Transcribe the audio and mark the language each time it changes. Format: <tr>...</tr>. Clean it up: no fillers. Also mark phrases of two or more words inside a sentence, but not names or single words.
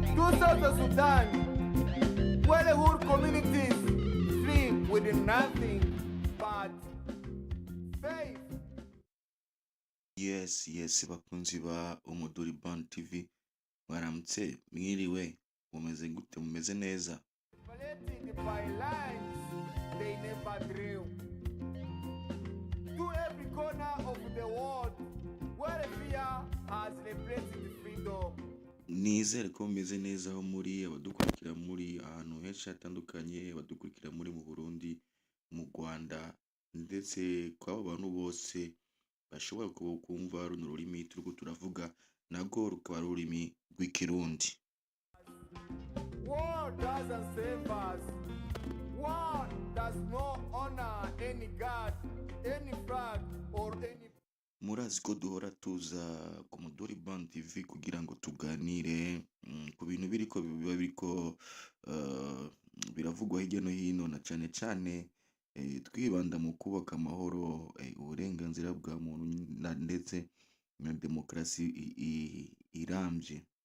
<en>South Sudan, where the whole communities live with nothing but faith. Yes,</en> <rn>bakunzi ba Umuduri Band TV, mwaramutse, mwiriwe, mumeze gute, mumeze neza?</rn> <en>Violated by lines they never drew. To every corner of the world, where fear has replaced freedom.</en> <rn>Nizere ko mumeze neza aho muri abadukurikira muri ahantu henshi hatandukanye, abadukurikira muri mu Burundi, mu Rwanda, ndetse kw'abo bantu bose bashobora kumva runo rurimi turiko turavuga nago rukaba rurimi rw'ikirundi.</rn> <en>War doesn't save us. War does not honor any god, any flag, or any.</en> <rn>Murazi ko duhora tuza ku Umuduri Band TV kugira ngo tuganire ku bintu biba biriko biravugwa hirya no hino, na cane cane twibanda mu kubaka amahoro, uburenganzira bwa muntu ndetse na demokarasi irambye,</rn>